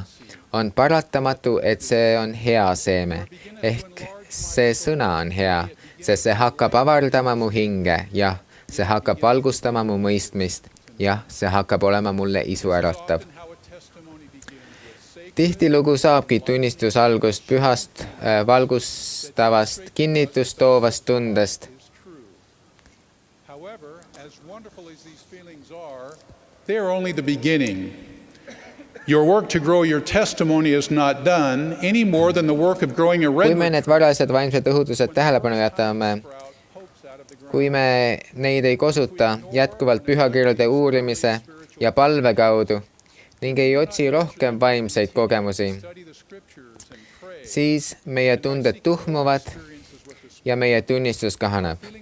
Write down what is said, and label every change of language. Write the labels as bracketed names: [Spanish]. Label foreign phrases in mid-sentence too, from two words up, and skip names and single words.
[Estonian] On paratamatu, et see on hea seeme ehk see sõna on hea, sest see hakkab avardama mu hinge, jah, see hakkab valgustama mu mõistmist, jah, see hakkab olema mulle isuäratav. Tihtilugu saabki tunnistus algust pühast, valgustavast, kinnitust toovast tundest. [English] They are only the beginning. Your work to grow your testimony is not done any more than the work of growing a [Estonian] Kui me [English] redwood. [Estonian] need varased vaimsed õhutused tähelepanu jätame, kui me neid ei kosuta jätkuvalt pühakirjade uurimise ja palve kaudu ning ei otsi rohkem vaimseid kogemusi, siis meie tunded tuhmuvad ja meie tunnistus kahaneb.